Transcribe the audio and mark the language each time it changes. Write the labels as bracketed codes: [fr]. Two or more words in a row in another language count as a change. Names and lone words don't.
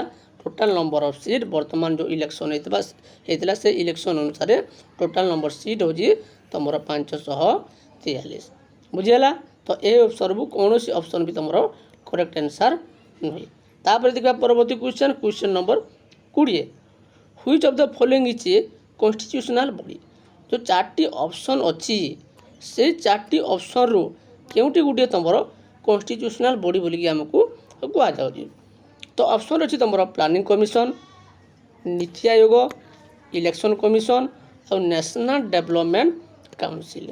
[en] total number of seat [or] ବର୍ତ୍ତମାନ ଯେଉଁ ଇଲେକ୍ସନ୍ ହେଇଥିଲା ସେ ଇଲେକ୍ସନ୍ ଅନୁସାରେ [en] total number seat [or] ହେଉଛି ତୁମର 543। ବୁଝିହେଲା? ତ ଏ ଅପସନ୍ରୁ କୌଣସି ଅପସନ୍ ବି ତୁମର [en] correct answer [or] ନୁହେଁ। ତାପରେ ଦେଖିବା ପରବର୍ତ୍ତୀ [en] question number [or] 20। [en] Which of the following is a constitutional body? [or] ଯେଉଁ 4ଟି ଅପସନ୍ ଅଛି ସେଇ 4ଟି ଅପସନ୍ରୁ କେଉଁଠି ଗୋଟିଏ ତୁମର [en] constitutional body [or] ବୋଲିକି ଆମକୁ କୁହାଯାଉଛି। ତ ଅପସନ୍ ଅଛି ତୁମର ପ୍ଲାନିଂ କମିଶନ, ନୀତି ଆୟୋଗ, ଇଲେକ୍ସନ୍ କମିଶନ ଆଉ ନ୍ୟାସନାଲ ଡେଭଲପମେଣ୍ଟ କାଉନସିଲ୍।